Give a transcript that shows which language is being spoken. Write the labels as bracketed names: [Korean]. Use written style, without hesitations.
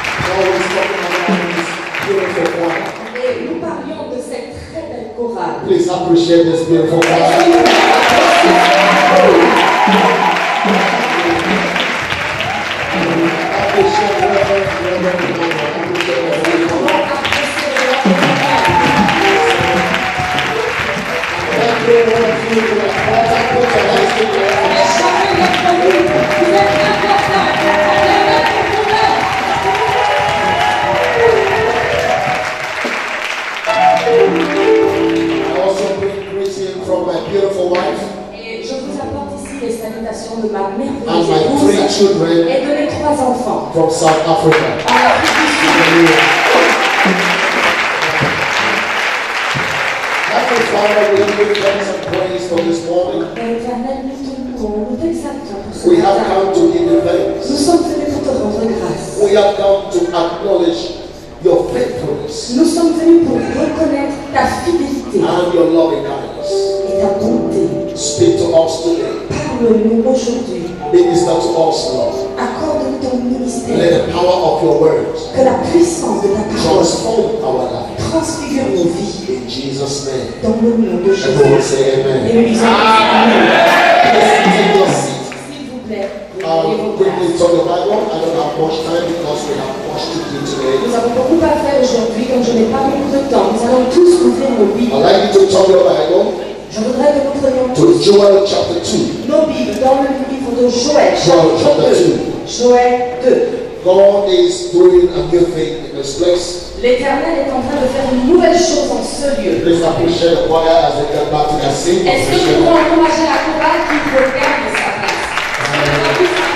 [English] Always talking about this beautiful choir. [French] Et nous parlions de cette très belle chorale. [English] Please appreciate this beautiful choir. Appreciate I also bring greeting from my beautiful wife [French] Et je vous apporte ici les salutations de ma [English] and [French] merveilleuse [English] my [French] épouse [English] 3 children [French] et de mes 3 enfants. [English] from South Africa. [French] En Afrique du Sud. [English] Heavenly Father, we give thanks and praise for this morning. [French] Père éternel, nous te louons, nous t'exaltons pour ce [English] We have [French] matin. [English] come to give you thanks. [French] Nous sommes venus pour te rendre grâce. [English] We have come to acknowledge your faithfulness [French] Nous sommes venus pour reconnaître ta fidélité [English] and your loving kindness. [French] et ta bonté. [English] Speak to us today. [French] Parle-nous aujourd'hui. [English] Minister to us, Lord. [French] Accorde-nous ton ministère. [English] Let the power of your words [French] Que la puissance de ta parole [English] transform our life. [French] transfigure nos vies. [English] In Jesus' name. [French] Dans le nom de [English] Everyone [French] Jésus. [English] say [French] Et [English] amen. [French] nous disons Amen. [English] Please take your seat. [French] S'il vous plaît, prenez vos [English] Quickly [French] places. [English] turn the Bible. I don't have much time because we have much to do today. [French] Nous avons beaucoup à faire aujourd'hui, donc je n'ai pas beaucoup de temps. Nous allons tous ouvrir nos Bibles. [English] I'd like you to turn your Bible [French] Je voudrais que nous prenions [English] to [French] tous [English] Joel chapter 2. [French] nos Bibles dans le livre de Joël, [English] Joel [French] chapitre [English] chapter [French] 2. Joël 2. [English] God is doing a new thing in this place. [French] L'Éternel est en train de faire une nouvelle chose en ce lieu. [English] Please appreciate the choir as they get back to their seat. [French] Est-ce que nous pouvons encourager la chorale qui regarde sa place?